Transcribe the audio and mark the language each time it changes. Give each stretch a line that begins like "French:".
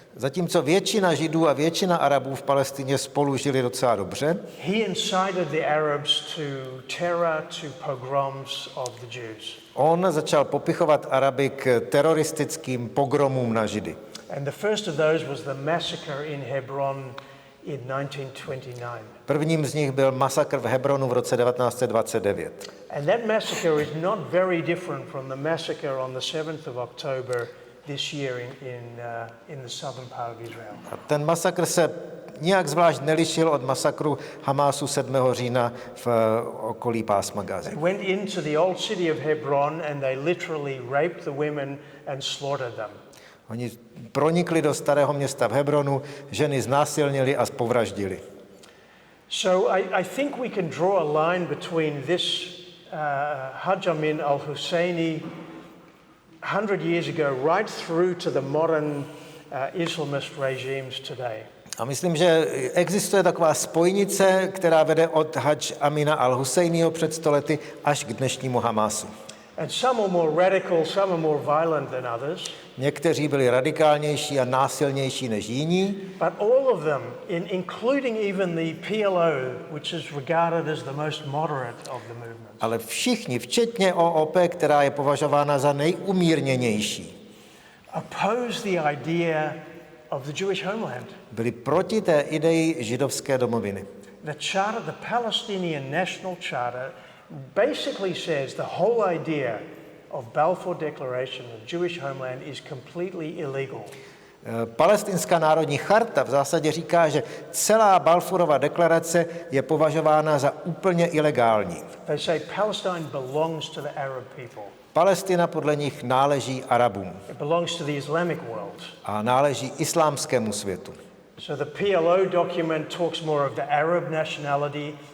Czech: Zatímco většina Židů a většina Arabů v Palestině spolu žili docela dobře,
English: He incited the Arabs to terror, to pogroms of the Jews.
Czech: on začal popichovat Araby k teroristickým pogromům na Židy.
English: And the first of those was the massacre in Hebron in 1929.
Czech: Prvním z nich byl masakr v Hebronu v roce 1929.
English: And that massacre is not very different from the massacre on the 7th of October this year in the southern part of Israel.
Czech: A ten masakr se nijak zvlášť nelišil od masakru Hamásu 7. října v okolí pásma Gazy.
English: They went into the old city of Hebron and they literally raped the women and slaughtered them.
Czech: Oni pronikli do starého města v Hebronu, ženy znásilnili a povraždili.
English: So I think we can draw a line between this Hajj Amin al-Husseini 100 years ago right through to the modern Islamist regimes today.
Czech: A myslím, že existuje taková spojnice, která vede od Hajj Amina al-Husejního před 100 lety až k dnešnímu Hamásu.
English: And some are more radical, some are more violent than others.
Czech: Někteří byli radikálnější a násilnější než jiní,
English: But all of them, including even the PLO, which is regarded as the most moderate of the movement,
Czech: ale všichni, včetně OOP, která je považována za nejumírněnější,
English: oppose the idea of the Jewish homeland.
Czech: byli proti té ideji židovské domoviny.
English: The charter, the Palestinian National Charter, basically says the whole idea of Balfour Declaration of Jewish homeland is completely illegal.
Czech: Palestinská národní charta v zásadě říká, že celá Balfourova deklarace je považována za úplně ilegální.
English: They say Palestine belongs to the Arab people.
Czech: Palestina podle nich náleží Arabům
English: It belongs to the Islamic world.
Czech: a náleží islámskému světu.
English: So the PLO document talks more of the Arab nationality.